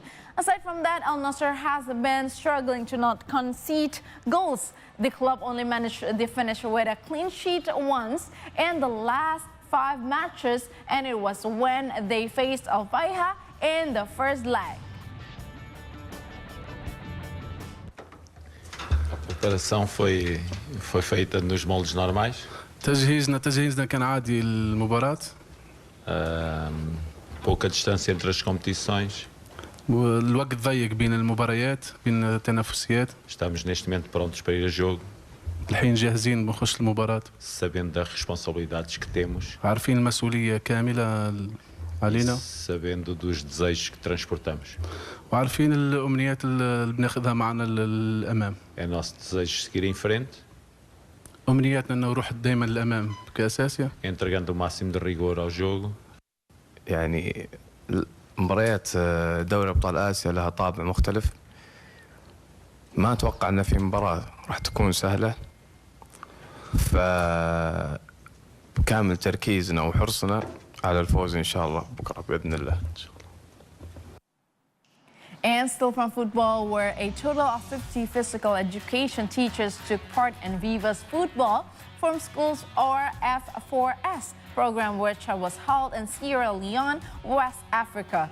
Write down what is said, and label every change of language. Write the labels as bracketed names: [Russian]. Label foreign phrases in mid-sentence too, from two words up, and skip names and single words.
[English] Aside from that, Al Nassr has been struggling to not concede goals. The club only managed to finish with a clean sheet once in the last 5 matches, and it was when they faced Al Faiha in the first leg. [Portuguese] A preparação foi feita nos moldes normais. [Arabic] تجهيزنا كان عادي للمباراة. [Portuguese] Pouca distância entre as competições. [Arabic] والوقت ضيق بين المباريات بين التنافسيات. [Portuguese] Estamos neste momento prontos para ir a jogo. [Arabic] الحين جاهزين بنخش المباراة. [Portuguese] Sabendo das responsabilidades que temos. [Arabic] عارفين المسؤولية كاملة علينا. [Portuguese] Sabendo dos desejos que transportamos. [Arabic] وعارفين الأمنيات اللي بناخذها معنا للأمام. [Portuguese] É nosso desejo seguir em frente. [Arabic] أمنياتنا أنه نروح دائما للأمام كأساسية. [Portuguese] Entregando o máximo de rigor ao jogo. [Arabic] يعني مباريات دوري أبطال آسيا لها طابع مختلف. ما أتوقع أن في مباراة راح تكون سهلة. فكامل تركيزنا وحرصنا على الفوز إن شاء الله بكرة بإذن الله. [English] And still from football, where a total of 50 physical education teachers took part in Viva's Football from Schools or F4S program, which was held in Sierra Leone, West Africa.